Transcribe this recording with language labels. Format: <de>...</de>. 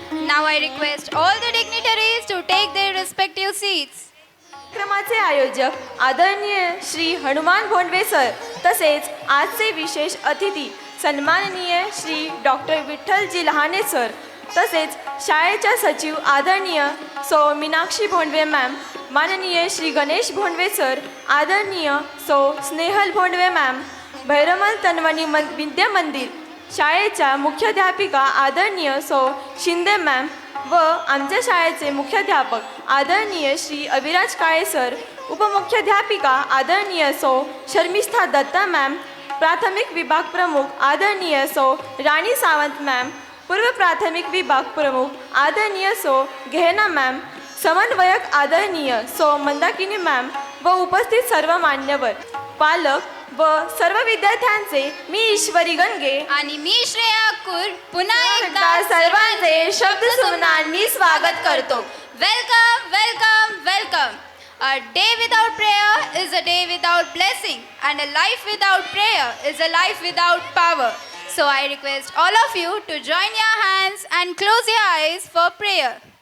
<en>Now I request all the dignitaries to take their respective seats.</en> <mr>कार्यक्रमाचे आयोजक आदरणीय Shri Hanuman Bhondwe sir तसेच आजचे विशेष अतिथी सन्माननीय श्री डॉक्टर विठ्ठलजी लहाने सर तसेच शाळेच्या सचिव आदरणीय सौ मीनाक्षी भोंडवे मॅम, माननीय श्री गणेश भोंडवे सर, आदरणीय सौ स्नेहल भोंडवे मॅम, भैरमल तन्वणी विद्या मंदिर शाळेच्या मुख्याध्यापिका आदरणीय सौ शिंदे मॅम व आमच्या शाळेचे मुख्याध्यापक आदरणीय श्री अविराज काळे सर, उपमुख्याध्यापिका आदरणीय सौ शर्मिष्ठा दत्ता मॅम, प्राथमिक विभाग प्रमुख आदरणीय सौ राणी सावंत मॅम, पूर्व प्राथमिक विभाग प्रमुख आदरणीय सौ घेना मॅम, समन्वयक आदरणीय सौ मंदाकिनी मॅम व उपस्थित सर्व मान्यवर, पालक व सर्व विद्यार्थ्यांचे मी ईश्वरी गणगे आणि मी श्रेया कुर पुन्हा एकदा सर्वांचे शब्द सुमनांनी स्वागत करतो.</mr> <en>Welcome welcome welcome. A day without prayer is a day without blessing, and a life without prayer is a life without power. So I request all of you to join your hands and close your eyes for prayer.</en>